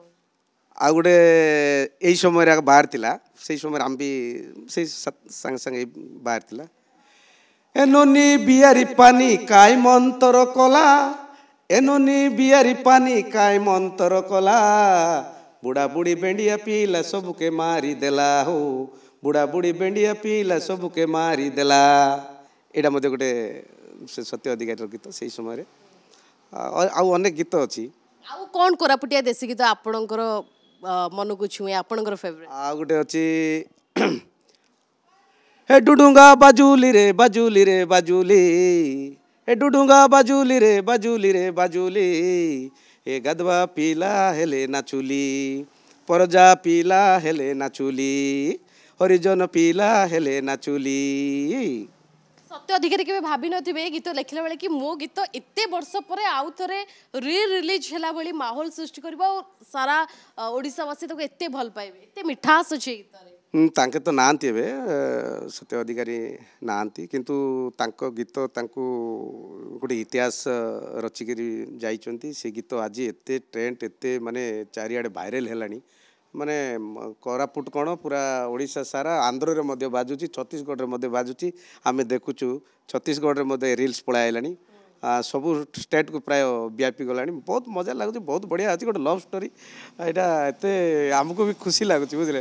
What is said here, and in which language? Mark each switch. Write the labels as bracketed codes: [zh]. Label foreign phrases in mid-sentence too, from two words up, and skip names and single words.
[or] ଆଉ ଗୋଟେ ଏଇ ସମୟରେ ବାହାରିଥିଲା ସେଇ ସମୟରେ ଆମେ ବି ସେଇ ସାଙ୍ଗେ ସାଙ୍ଗେ ବାହାରିଥିଲା [dso] ଏନୋନି ବିହାରୀ ପାନି କାଇ ମନ୍ତର କଲା ଏନୋନି ବିହାରୀ ପାନି କାଇ ମନ୍ତର କଲା ବୁଢ଼ା ବୁଢ଼ୀ ବେଣ୍ଡିଆ ପିଲା ସବୁକେ ମାରି ଦେଲା ହୋ ବୁଢ଼ା ବୁଢ଼ୀ ବେଣ୍ଡିଆ ପିଲା ସବୁକେ ମାରି ଦେଲା [or] ଏଇଟା ମଧ୍ୟ ଗୋଟେ ସେ ସତ୍ୟ ଅଧିକାରୀର ଗୀତ ସେଇ ସମୟରେ ଆଉ ଅନେକ ଗୀତ ଅଛି ଆଉ କ'ଣ କୋରାପୁଟିଆ ଦେଶୀ ଗୀତ ଆପଣଙ୍କର ମନକୁ ଛୁଏଁ ଆପଣଙ୍କର ଫେଭରେଟ୍ ଆଉ ଗୋଟେ ଅଛି [dso] ହେ ଡୁଡୁଙ୍ଗା ବାଜୁଲି ରେ ବାଜୁଲି ରେ ବାଜୁଲି ହେ ଡୁଡୁଙ୍ଗା ବାଜୁଲି ରେ ବାଜୁଲି ରେ ବାଜୁଲି ହେ ଗଦବା ପିଲା ହେଲେ ନାଚୁଲି ପରଜା ପିଲା ହେଲେ ନାଚୁଲି ହରିଜନ ପିଲା ହେଲେ ନାଚୁଲି परजा पीला हेले नाचुली हरिजन पीला हेले नाचुली [or] ସତ୍ୟ ଅଧିକାରୀ କେବେ ଭାବିନଥିବେ ଏ ଗୀତ ଲେଖିଲା ବେଳେ କି ମୋ ଗୀତ ଏତେ ବର୍ଷ ପରେ ଆଉ ଥରେ ରିଲିଜ୍ ହେଲା ଭଳି ମାହୋଲ ସୃଷ୍ଟି କରିବ ଆଉ ସାରା ଓଡ଼ିଶାବାସୀ ତାକୁ ଏତେ ଭଲ ପାଇବେ ଏତେ ମିଠାସ୍ ଅଛି ଏ ଗୀତରେ ତାଙ୍କେ ତ ନାହାନ୍ତି ଏବେ ସତ୍ୟ ଅଧିକାରୀ ନାହାନ୍ତି କିନ୍ତୁ ତାଙ୍କ ଗୀତ ତାଙ୍କୁ ଗୋଟେ ଇତିହାସ ରଚିକରି ଯାଇଛନ୍ତି ସେ ଗୀତ ଆଜି ଏତେ ଟ୍ରେଣ୍ଡ ଏତେ ମାନେ ଚାରିଆଡ଼େ ଭାଇରାଲ ହେଲାଣି ମାନେ କୋରାପୁଟ କ'ଣ ପୁରା ଓଡ଼ିଶା ସାରା ଆନ୍ଧ୍ରରେ ମଧ୍ୟ ବାଜୁଛି ଛତିଶଗଡ଼ରେ ମଧ୍ୟ ବାଜୁଛି ଆମେ ଦେଖୁଛୁ ଛତିଶଗଡ଼ରେ ମଧ୍ୟ ରିଲ୍ସ ପଳାଇ ଆଇଲାଣି ସବୁ ଷ୍ଟେଟ୍କୁ ପ୍ରାୟ ବ୍ୟାପି ଗଲାଣି ବହୁତ ମଜା ଲାଗୁଛି ବହୁତ ବଢ଼ିଆ ଅଛି ଗୋଟେ [en] love story [or] ଏଇଟା ଏତେ ଆମକୁ ବି ଖୁସି ଲାଗୁଛି ବୁଝିଲେ